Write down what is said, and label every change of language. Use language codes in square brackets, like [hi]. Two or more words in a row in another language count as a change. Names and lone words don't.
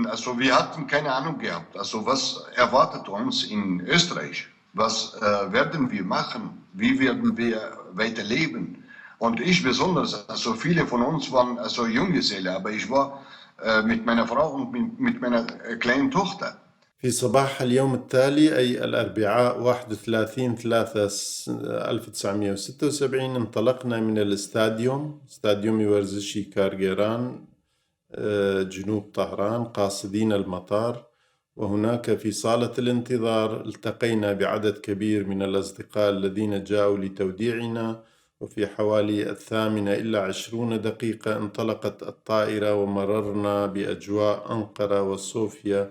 [de] Also wir hatten keine Ahnung gehabt. Also was erwartet uns in Österreich? Was werden wir machen? Wie werden wir weiterleben? Und ich besonders, also viele von uns waren Junggeselle, aber ich war mit meiner Frau und mit meiner kleinen Tochter. [ar] في صباح اليوم التالي أي الأربعاء 31/3/1976 انطلقنا من الاستاديوم ورزشي كارجيران جنوب طهران قاصدين المطار، وهناك في صالة الانتظار التقينا بعدد كبير من الأصدقاء الذين جاءوا لتوديعنا، وفي حوالي 8:20 دقيقة انطلقت الطائرة ومررنا بأجواء أنقرة وصوفيا.